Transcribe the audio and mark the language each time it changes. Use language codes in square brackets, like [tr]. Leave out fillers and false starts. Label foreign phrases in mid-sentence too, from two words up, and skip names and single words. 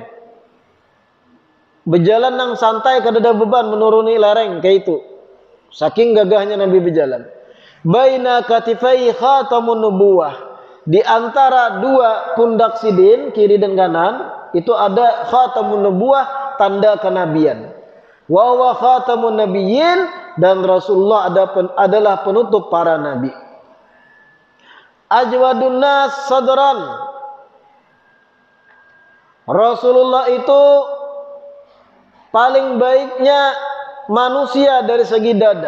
[bjn] Berjalan nang santai kada ada beban, menuruni lereng kayak itu. Saking gagahnya Nabi berjalan. [ar] Baina katifai khatamun nubuwah. [id] Di antara dua pundak sidin, kiri dan kanan, itu ada [ar] khatamun nubuwah, [id] tanda kenabian. [ar] Wa huwa khatamun nabiyyin, [id] dan Rasulullah adalah penutup para nabi. [ar] Ajwadun nas sadran. [id] Rasulullah itu paling baiknya manusia dari segi dada.